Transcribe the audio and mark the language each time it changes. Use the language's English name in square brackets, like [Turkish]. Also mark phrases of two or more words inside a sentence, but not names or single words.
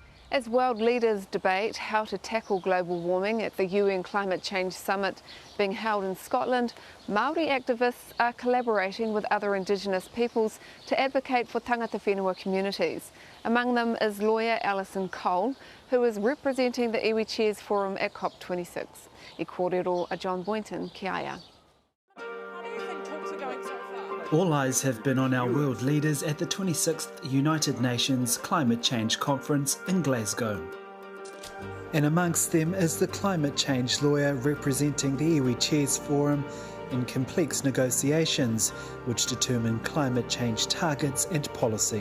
[English] As world leaders debate how to tackle global warming at the UN Climate Change Summit being held in Scotland, Māori activists are collaborating with other Indigenous peoples to advocate for [Māori] tangata whenua [English] communities. Among them is lawyer Alison Cole, who is representing the Iwi Chairs Forum at COP26. [Māori] I kōrero a John Boynton, ki aia. [English] All eyes have been on our world leaders at the 26th United Nations Climate Change Conference in Glasgow. And amongst them is the climate change lawyer representing the Iwi Chairs Forum in complex negotiations which determine climate change targets and policy.